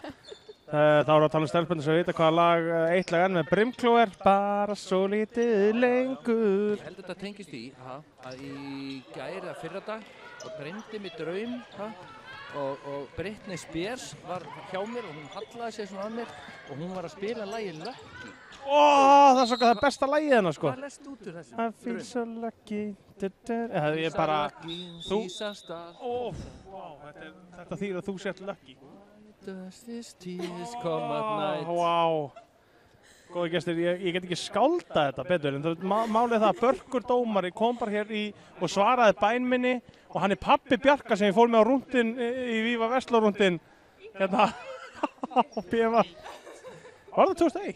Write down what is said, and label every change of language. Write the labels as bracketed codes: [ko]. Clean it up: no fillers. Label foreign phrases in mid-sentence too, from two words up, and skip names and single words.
[is] Þá erum við að tala um stelpunni sem vita hvaða lag, eitt lag enn með Brimkló er bara svo lítið lengur. Ég held að þetta tengist í að í gær eða fyrradag og dreymdi mig draum og Britney Spears var hjá mér og hún hallaði sig svona að mér og hún var að spila lagið Lucky. Það er það besta lagið hennar sko. Hvað lest út úr þessu? [en] I feel so lucky. [is] Ég er bara... Þetta þýðir að þú sért lucky. [en] Does this tears come at night? [is] Vá. Góði gestir, ég get ekki skálda þetta betur en málið það að Börkur dómari kom bara hér og svaraði bæn minni og hann er pabbi Bjarka sem ég fór með á rúndin í Víva Vestló-rúndin hérna á BMA. Var það 2001?